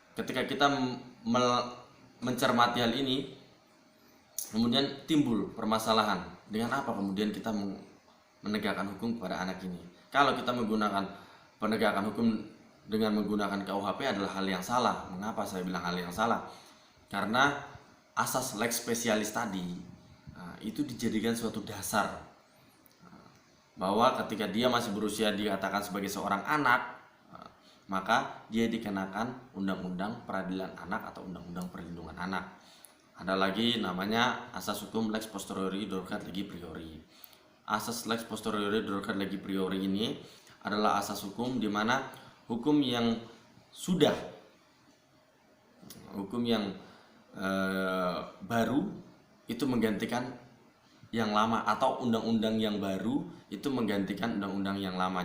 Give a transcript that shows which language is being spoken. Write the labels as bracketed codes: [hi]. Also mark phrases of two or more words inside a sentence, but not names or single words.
[id] Ketika kita mencermati hal ini, kemudian timbul permasalahan, dengan apa kemudian kita menegakkan hukum kepada anak ini. Kalau kita menggunakan penegakan hukum dengan menggunakan KUHP adalah hal yang salah. Mengapa saya bilang hal yang salah? Karena asas [la] lex specialis [id] tadi itu dijadikan suatu dasar bahwa ketika dia masih berusia dikatakan sebagai seorang anak, maka dia dikenakan Undang-Undang Peradilan Anak atau Undang-Undang Perlindungan Anak. Ada lagi namanya asas hukum [la] lex posteriori derogat legi priori. [id] Asas [la] lex posteriori derogat legi priori [id] ini adalah asas hukum di mana hukum yang baru itu menggantikan yang lama, atau undang-undang yang baru itu menggantikan undang-undang yang lama.